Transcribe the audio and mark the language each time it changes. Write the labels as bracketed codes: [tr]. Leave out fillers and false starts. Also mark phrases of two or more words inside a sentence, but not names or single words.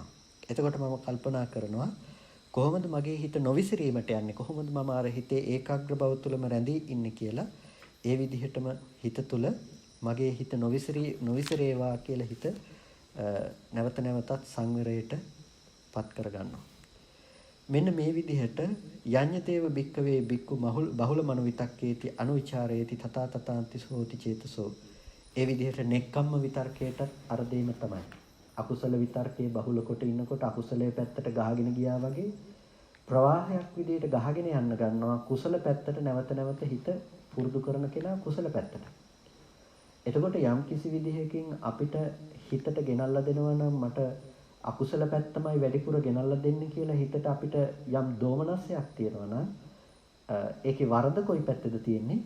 [si] එතකොට මම කල්පනා කරනවා කොහොමද මගේ හිත නොවිසිරීමට යන්නේ? කොහොමද මම අර හිතේ ඒකාග්‍ර බව තුළම රැඳී ඉන්නේ කියලා ඒ විදිහටම හිත තුළ මගේ හිත නොවිසිරේවා කියලා හිත නැවත නැවතත් සංවරයට පත් කරගන්නවා. මෙන්න මේ විදිහට [pi] යඤ්ඤතේව භික්කවේ භික්ඛු බහුල මනෝවිතක්කේති අනුවිචාරේති තථා තථාන්ති සෝති චේතසෝ. [si] ඒ විදිහට නෙක්ඛම්ම විතර්කයට අර දෙීම තමයි. අකුසල විතර්කයේ බහුල කොට ඉන්නකොට අකුසලයේ පැත්තට ගහගෙන ගියා වගේ ප්‍රවාහයක් විදිහට ගහගෙන යන්න ගන්නවා. කුසල පැත්තට නැවත නැවත හිත පුරුදු කරන කෙනා කුසල පැත්තට. එතකොට යම් කිසි විදිහකින් අපිට හිතට ගෙනල්ලා දෙනවා නම් මට අකුසල පැත්තමයි වැඩිපුර ගෙනල්ලා දෙන්නේ කියලා හිතට අපිට යම් දෝමනස්යක් තියෙනවා නම් ඒකේ වරද කොයි පැත්තේද තියෙන්නේ?